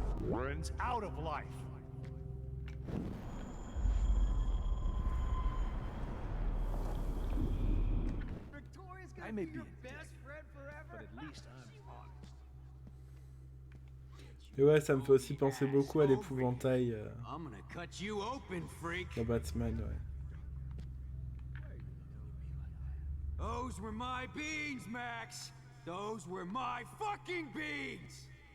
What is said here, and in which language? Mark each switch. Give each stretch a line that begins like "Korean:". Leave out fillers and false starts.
English: Friends out of life. I may be your best friend forever, but at least I'm honest.
French: Et ouais, ça me fait aussi penser beaucoup à l'épouvantail
English: I'm gonna cut you open, freak.
French: dans Batman, ouais.
English: Those were my beans, Max. Those were my fucking beans.